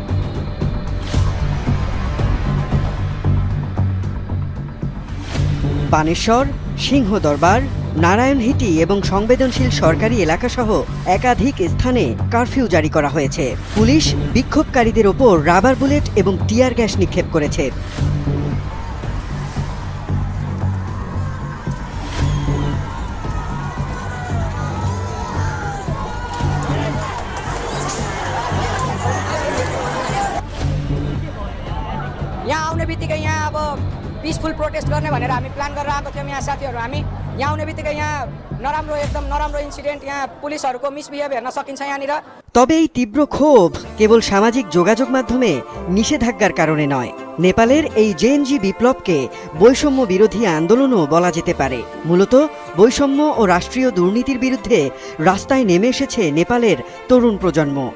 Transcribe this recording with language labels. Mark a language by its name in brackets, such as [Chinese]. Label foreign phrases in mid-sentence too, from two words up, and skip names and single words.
[Bangla] বানেশ্বর, সিংহদরবার, নারায়ণহিটি এবং সংবেদনশীল সরকারি এলাকাসহ একাধিক স্থানে কারফিউ জারি করা হয়েছে। পুলিশ বিক্ষোভকারীদের ওপর রাবার বুলেট এবং টিয়ার গ্যাস নিক্ষেপ করেছে। [Nepali] यहाँ आउने बित्तिकै यहाँ अब [English] peaceful protest [Nepali] गर्ने भनेर हामी प्लान गरेर आएको थियौँ। यहाँ साथीहरू हामी यहाँ आउने बित्तिकै यहाँ एकदम नराम्रो इन्सिडेन्ट, यहाँ पुलिसहरूको मिसबिहेभ हेर्न सकिन्छ यहाँनिर। [Bangla] তবে এই তীব্র ক্ষোভ কেবল সামাজিক যোগাযোগ মাধ্যমে নিষেধাজ্ঞার কারণে নয়। নেপালের এই জেএনজি বিপ্লবকে বৈষম্য বিরোধী আন্দোলনও বলা যেতে পারে। মূলত বৈষম্য ও রাষ্ট্রীয় দুর্নীতির বিরুদ্ধে রাস্তায় নেমে এসেছে নেপালের তরুণ প্রজন্ম।